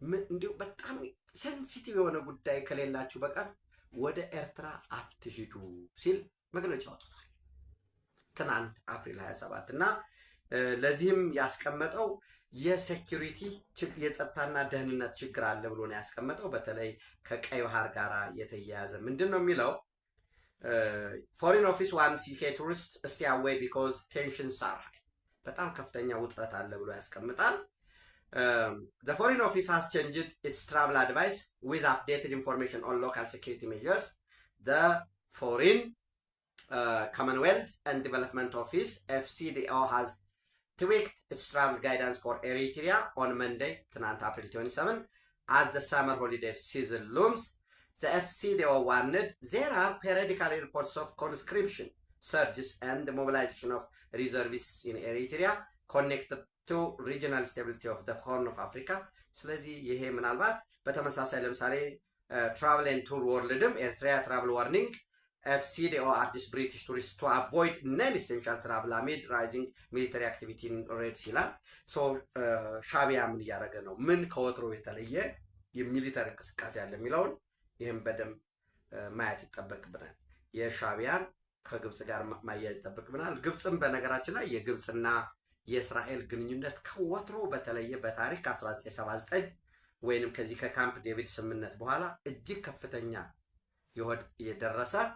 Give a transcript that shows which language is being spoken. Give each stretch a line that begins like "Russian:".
Amharic: እንዲሁ በጣም ሴንሲቲቭ የሆነ ጉዳይ ከሌላችሁ በቀር ወደ ኤርትራ አትሂዱ ሲል መግለጫ አውጥቷል ትናንት አፕሪል 27 እና ለዚህም ያስቀመጠው የሴኩሪቲ የጸጥታና ደህንነት ችግር አለ ብሎ ነው ያስቀመጠው። በተለይ ከቀይ ባህር ጋር የተያያዘ ምንድን ነው የሚለው
English: ፎሪን ኦፊስ ዋንስ ዩኬ ቱሪስት stay away because tensions are high
Amharic: በጣም ከፍተኛ ውጥረት አለ ብሎ ያስቀምጣል።
English: The foreign office has changed its travel advice with updated information on local security measures. The Foreign Commonwealth and Development Office FCDO has tweaked its travel guidance for Eritrea on Monday, April 27, as the summer holiday season looms. The FCDO warned there are periodical reports of conscription surges and the mobilization of reservists in Eritrea connected to regional stability of the Horn of Africa.
Amharic: ስለዚህ ይሄ ምናልባት በተመሳሳይ ለምሳሌ
English: travel and tour worldም Eritrea travel warning FCDO urges British tourists to avoid non-essential travel amid rising military activity in Red Sea.
Amharic: so ሻቢያ ምን እያደረገ ነው? ምን ከወትሮ የተለየ የሚሊተሪ እንቅስቃሴ ያለ የሚለውን ይህም በደንብ ማየት ይጠበቅብናል። የሻቢያን ከግብጽ ጋር ማያያዝ ይጠበቅብናል። ግብጽም በነገራችን ላይ የግብጽና የእስራኤል ግንኙነት ከወትሮ በተለየ በታሪክ 1979 ወይንም ከዚህ ከካምፕ ዴቪድ ስምምነት በኋላ እጅግ ከፍተኛ የደረሰ